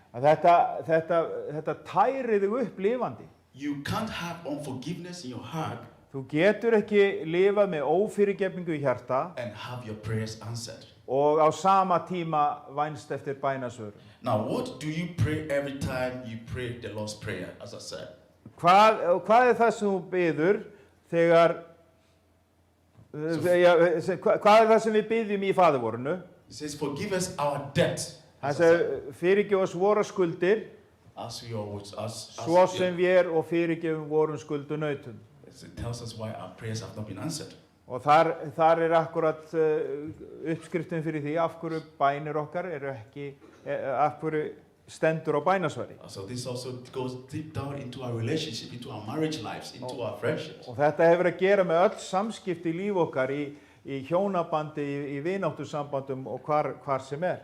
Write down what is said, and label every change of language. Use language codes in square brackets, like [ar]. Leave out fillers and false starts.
[is] Þetta tæri þig upp lifandi. [en] You can't have unforgiveness in your heart. [is] Þú getur ekki lifað með ófyrirgefningu í hjarta [en] and have your prayers answered. [is] Og á sama tíma vænst eftir bænasvörum. [en] Now, what do you pray every time you pray the Lord's Prayer, as I said? [is] Hvað er það sem þú biður þegar hvað er það sem við biðjum í faðirvorinu? [en] It says, forgive us our debt. [is] Það segir, fyrirgef oss vorar skuldir, svo sem við og fyrirgefum vorum skuldunautum. [en] It tells us why our prayers have not been answered. [is] Og þar er akkurat uppskriftin fyrir því af hverju bænir okkar eru ekki, af hverju stendur á bænasvari. [en] So this also goes deep down into our relationship, into our marriage lives, into our friendships. [is] Og þetta hefur að gera með öll samskipti í líf okkar, í hjónabandi, í vináttusambandum og hvar sem er.